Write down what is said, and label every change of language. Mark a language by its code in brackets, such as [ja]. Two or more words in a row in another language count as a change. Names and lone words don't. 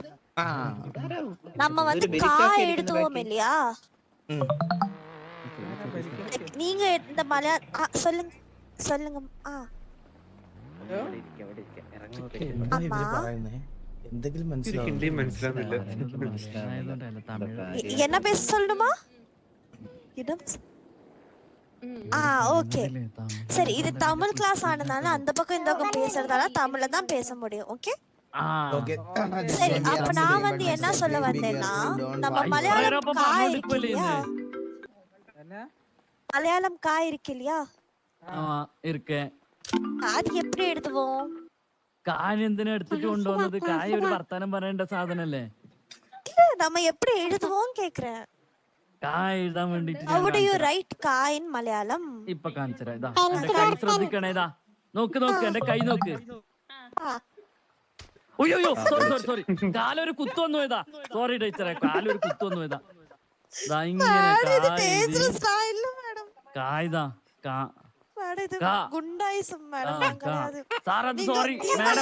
[ta] நம்ம வந்து கா எழுதுவோம் இல்லையா, நீங்க இந்த சொல்லுங்க சொல்லுங்க. [ml] എന്തെങ്കിലും ഹിന്ദി മനസ്സിലാവുന്നില്ല. മനസ്സിലായതുകൊണ്ടല്ല തമിഴ്. [ta] என்ன பேச சொல்லணுமா? இடம் ஓகே சரி. இது தமிழ் கிளாஸ் ஆனதால அந்த பக்கம் இந்த பக்கம் பேசுறதால தமிழ்ல தான் பேச முடியும். ஓகே சரி. அப்ப நான் வந்து என்ன சொல்ல வந்தேன்னா, நம்ம மலையாளம் கா இருக்கு இல்லையா, மலையாளம் கா இருக்கு இல்லையா, இருக்கேன். அது எப்படி எழுதுவோம்? [ml] കായ് എന്തിനാ എടുത്തിട്ട് കൊണ്ടുവന്നത്? കായ് ഒരു വർത്താനം പറയേണ്ട സാധനല്ലേ? [ta] நம்ம எப்படி எழுதுவோம் கேக்குறேன். [ml] കായ് എഴുതാൻ വേണ്ടിട്ട് [en] How do you write ka in Malayalam? [ml] ഇപ്പൊ കാണിച്ചരാ. ഇതാ എന്റെ കൈ ശ്രദ്ധിക്കണേ. ഇതാ നോക്ക് നോക്ക് എന്റെ കൈ നോക്ക്. അയ്യോ സോറി കാലൊരു കുത്തു വന്നു പോയതാ. [en] sorry teacher, [ml] കാലൊരു കുത്തു വന്നു പോയതാ. ഇതാ ഇങ്ങനെ കായ്താ സാറത് [en] sorry madam.